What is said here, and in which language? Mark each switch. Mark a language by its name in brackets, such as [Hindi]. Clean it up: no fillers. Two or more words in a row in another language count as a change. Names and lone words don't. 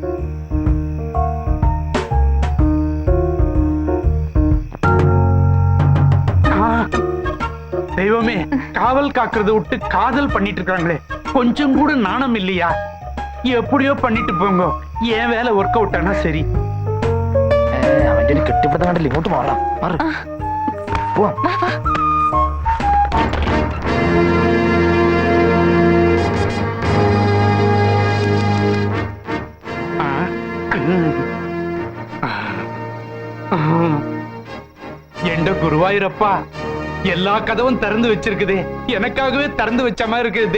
[Tamil] தெய்வமே, காவல் காக்குறத விட்டு காதல் பண்ணிட்டு இருக்காங்களே, கொஞ்சம் கூட நாணம் இல்லையா? எப்படியோ பண்ணிட்டு போங்க, என் வேலை [English] work out [Tamil] ஆனா சரி. [Malayalam] അവന്റെ ഒരു കെട്ടിപ്പിടുത്തം കണ്ടില്ല. ഇങ്ങോട്ട് മാറാം. പോവാം. [Tamil] எந்த குருவாயூரப்பா, எல்லா கதவும் திறந்து வச்சிருக்குதே, எனக்காகவே திறந்து வச்ச மாதிரி இருக்குது.